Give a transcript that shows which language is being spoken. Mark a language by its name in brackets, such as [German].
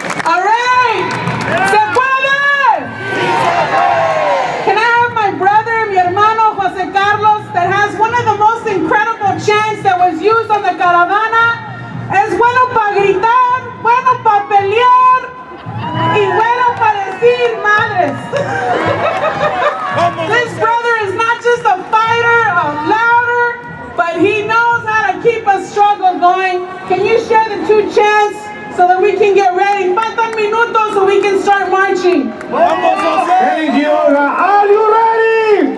[English] All right. [Spanish] ¿Se puede? [English] Can I have my brother, [Spanish] mi hermano [English] Jose Carlos, that has one of the most incredible chants that was used on the caravana? [Spanish] Es bueno para gritar, bueno para pelear y bueno para decir madres. [English] This brother is not just a fighter, a louder, but he knows how to keep a struggle going. Can you share the two chants so that we can get ready? [Spanish] Faltan minutos [English] so we can start marching. Thank you, Olga. Are you ready?